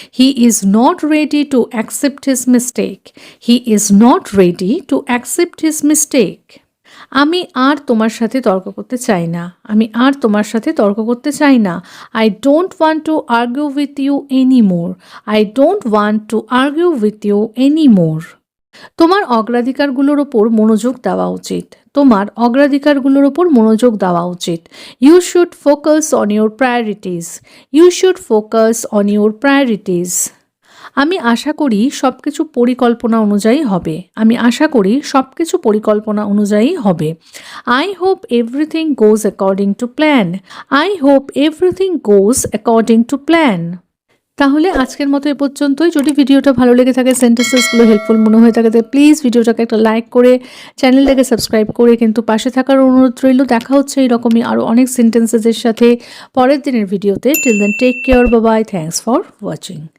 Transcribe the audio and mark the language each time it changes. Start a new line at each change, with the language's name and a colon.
English: He is not ready to accept his mistake. He is not ready to accept his mistake.
Bangla: আমি আর তোমার সাথে তর্ক করতে চাই না। আমি আর তোমার সাথে তর্ক করতে চাই না।
English: I don't want to argue with you anymore. I don't want to argue with you anymore.
Bangla: তোমার অগ্রাধিকারগুলোর ওপর মনোযোগ দেওয়া উচিত। তোমার অগ্রাধিকারগুলোর ওপর মনোযোগ দেওয়া উচিত।
English: You should focus on your priorities. You should focus on your priorities.
Bangla: আমি আশা করি সব কিছু পরিকল্পনা অনুযায়ী হবে। আমি আশা করি সব কিছু পরিকল্পনা অনুযায়ী হবে।
English: I hope everything goes according to plan. I hope everything goes according to plan.
Bangla: তাহলে আজকের মতো এ পর্যন্তই। যদি ভিডিওটা ভালো লেগে থাকে, সেন্টেন্সেসগুলো হেল্পফুল মনে হয়ে থাকে, তাহলে প্লিজ ভিডিওটাকে একটা লাইক করে চ্যানেলটাকে সাবস্ক্রাইব করে কিন্তু পাশে থাকার অনুরোধ রইল। দেখা হচ্ছে এইরকমই আরও অনেক সেন্টেন্সেসের সাথে পরের দিনের ভিডিওতে।
English: Till then take care, bye bye, thanks for watching.